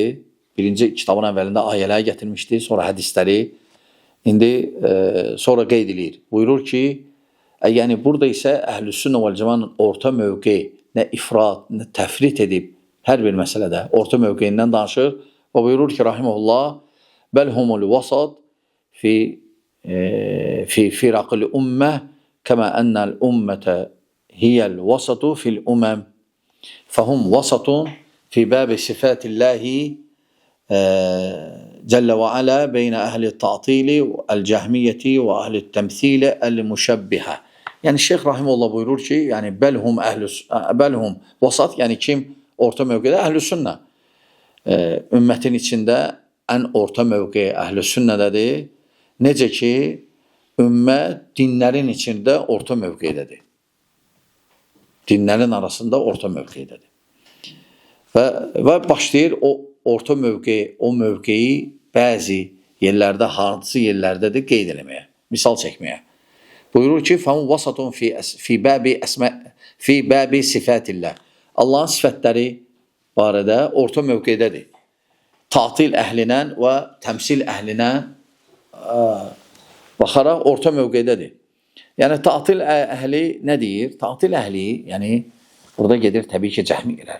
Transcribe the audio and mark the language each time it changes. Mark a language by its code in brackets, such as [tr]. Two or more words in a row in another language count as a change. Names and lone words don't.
[az] Birinci kitabın əvvəlində ayələri gətirmişdi, sonra hədisləri. İndi sonra qeyd edir. Buyurur ki, yəni burada isə Əhlüs-Sünnə vəl-Cəmaənin orta mövqeyi, nə ifrat, nə təfrit edib hər bir məsələdə orta mövqeyindən danışır və buyurur ki, Rahimullah, [ar] بل هم الوسط في فرق الأمة كما أن الأمة هي الوسط في الأمم فهم وسط في باب صفات الله جل وعلا بين أهل التعطيل الجهمية وأهل التمثيل المشبهة. [az] Yani Şeyh Rahimullah buyurur ki, yani [ar] بل هم وسط, [az] yani kim orta mövqedə? Əhlüs-Sünnə. Ümmətin içində ən orta mövqeyi Əhlüs-Sünnədədir. Necə ki, ümmət dinlərin içində orta mövqeydədir. Dinlərin arasında orta mövqeydədir. Və başlayır o orta mövqeyi, o mövqeyi bəzi yerlərdə, hansı yerlərdədir qeyd eləməyə, misal çəkməyə. Buyurur ki, [ar] فَهُمْ وَسَطٌ فِي بَابِ صِفَاتِ اللّٰهِ. [az] Allahın sifətləri barədə orta mövqeydədir. Tatil əhlinə və təmsil əhlinə baxaraq orta mövqeydədir. Yəni, tatil əhli nə deyir? Tatil əhli, yəni, burada gedir təbii ki, cəhmiyələr.